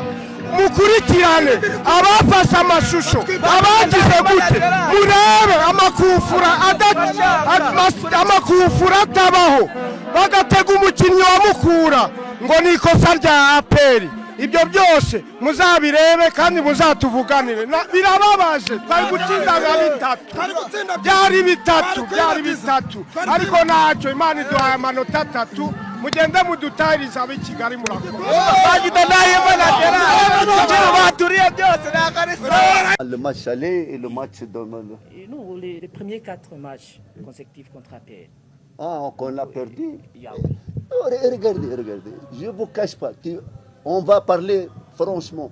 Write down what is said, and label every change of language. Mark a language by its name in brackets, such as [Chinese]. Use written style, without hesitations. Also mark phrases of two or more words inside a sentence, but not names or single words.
[Kinyarwanda] Mukurikirane abafashe amashusho, abagize gute, murebe amakufura atabaho, bagatega umukinnyi wa Mukura ngo ni ikosa rya aperi. Ibyo byose muzabirebe kandi muzatuvuganire. Birababaje, twari gutsinda byari bitatu ariko ntacyo, Imana iduhaye amanota 3. mugende mudutayiriza ab'i Kigali murakoze. [French] Le match aller et le match dans nous, les premiers 4 matchs consécutifs contre APR. On a perdu. Regardez, je ne vous cache pas qu'on va parler franchement.